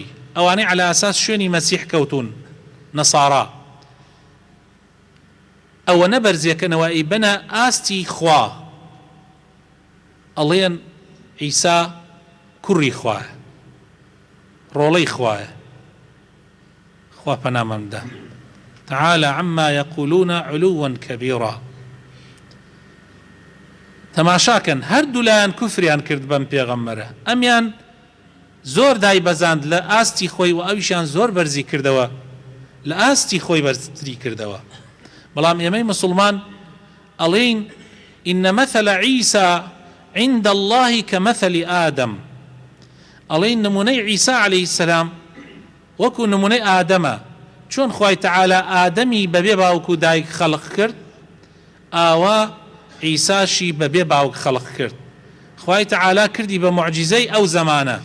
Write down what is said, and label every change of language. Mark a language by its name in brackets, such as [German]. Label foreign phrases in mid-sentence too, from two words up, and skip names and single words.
[Central Kurdish] ئەوانەی على ئاساس شوێنی مەسیح کەوتون، نەسارا، ئەوە نەبەرزێکەنەوە ئەی بنە ئاستی خوا، ئەڵێن عیسا کوڕی خوایە، ڕۆڵەی خوایە. خوا پەنامەمدا. [Arabic] تعالى عما يقولون علوا كبيرا. [Central Kurdish] تەماشاکەن هەردوو لایەن کوفریان کرد بەم پێغەمبەرە، ئەمیان زۆر دایبەزاند لە ئاستی خۆی و ئەویشیان زۆر بەرزی کردەوە، لە ئاستی خۆی بەرزتری کردەوە. بەڵام ئێمەی مسلمان ئەڵێین [Arabic] ئین مثل عیسا عند الله كمثل آدم. [Central Kurdish] ئەڵێین نمونەی عیسا [Arabic] عليه السلام [Central Kurdish] وەکو نمونەی ئادەمە، چۆن خوای تەعالە ئادەمی بەبێ باوک و دایک خەڵق کرد، ئاوا عیساشی بەبێ باوک خەڵق کرد. خوای تەعالە کردی بە معجزەی ئەو زەمانە.